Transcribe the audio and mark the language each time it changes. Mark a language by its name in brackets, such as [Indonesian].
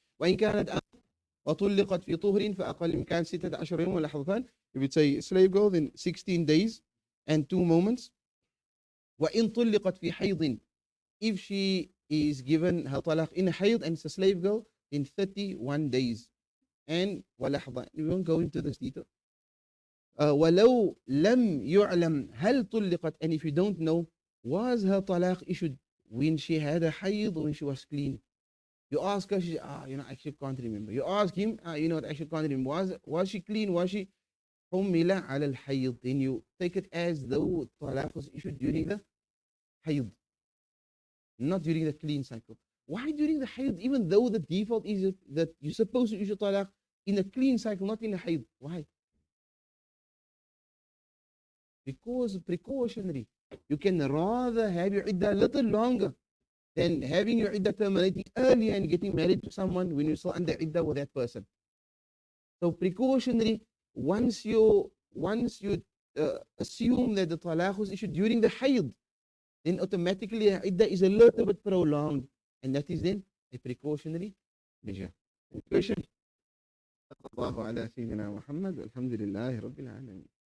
[Arabic] وإن كانت وطلقت في طهر فأقل من كان 16 يوما لحظتان. [English] If it's a slave girl, then 16 days and 2 moments. [Arabic] وإن طلقت في حيض, [English] if she is given her talaq in hayd and it's a slave girl, in 31 days and [Arabic] ولحظة. [English] We won't go into this detail. [Arabic] ولو لم يعلم هل طلقت, [English] and if you don't know, was her talaq issued when she had a hayd or when she was clean? You ask her, she says, I actually can't remember. You ask him, I actually can't remember. Was she clean? Was she [Arabic] حمل على الحيض? [English] Then you take it as though talaq was issued during the hayd, not during the clean cycle. Why during the hayd? Even though the default is that you're supposed to issue talaq in a clean cycle, not in a hayd. Why? Because precautionary. You can rather have your iddah a little longer than having your iddah terminating earlier and getting married to someone when you're still under iddah with that person. So precautionary, once you assume that the talaq was issued during the hayd, then automatically iddah is a little bit prolonged, and that is then a precautionary measure. Question. [Arabic] الله على سيدنا محمد والحمد لله رب العالمين.